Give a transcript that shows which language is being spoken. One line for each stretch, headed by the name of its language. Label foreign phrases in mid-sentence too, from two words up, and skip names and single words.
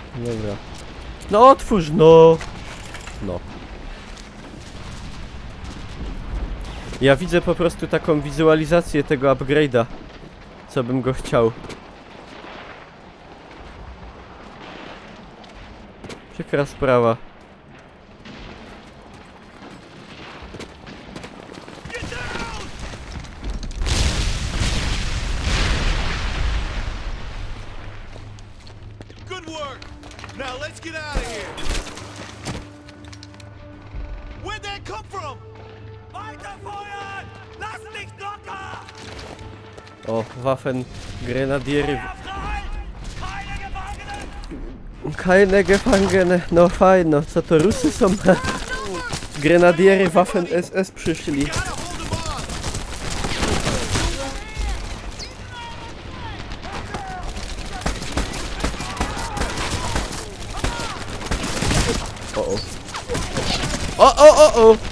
Polish: Dobra. No otwórz, no! No. Ja widzę po prostu taką wizualizację tego upgrade'a. Co bym go chciał. Przykra sprawa.
English: Good work. Now let's get out of here. Where'd that come from?
German: Weiterfeuern! Lass dich locker!
Polish: O, Waffen, Grenadiery.
German: Keine Gefangene.
Polish: No fajno, co to Rusy są? Grenadiery Waffen SS przyszli. O!